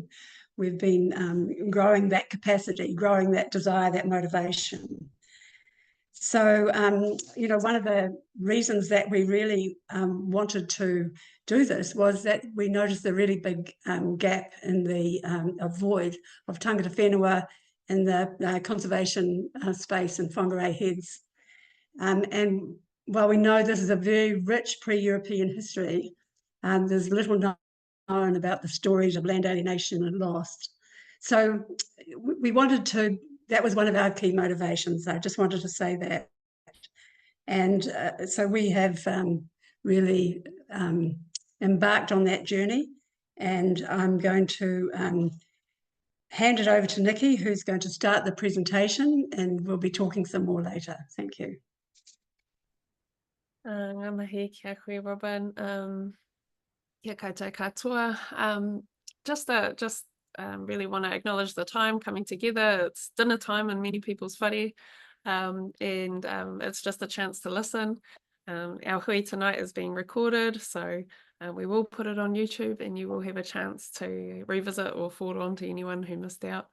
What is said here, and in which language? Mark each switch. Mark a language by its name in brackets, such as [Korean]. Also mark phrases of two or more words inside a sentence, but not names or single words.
[English] We've been growing that capacity, growing that desire, that motivation. So, you know, one of the reasons that we really wanted to do this was that we noticed a really big gap in the void of [Māori] tangata whenua [English] in the conservation space in Whangārei Heads. And while we know this is a very rich pre-European history, there's little known about the stories of land alienation and loss. So we wanted to, that was one of our key motivations. I just wanted to say that. And so we have really embarked on that journey, and I'm going to hand it over to Nikki, who's going to start the presentation, and we'll be talking some more later. Thank you. [Māori] Ngā mihi kia koe, Robin. Kia koutou katoa. [English] Just really want to acknowledge the time coming together. It's dinner time in many people's whare, and it's just a chance to listen. Our hui tonight is being recorded, so we will put it on YouTube, and you will have a chance to revisit or forward on to anyone who missed out.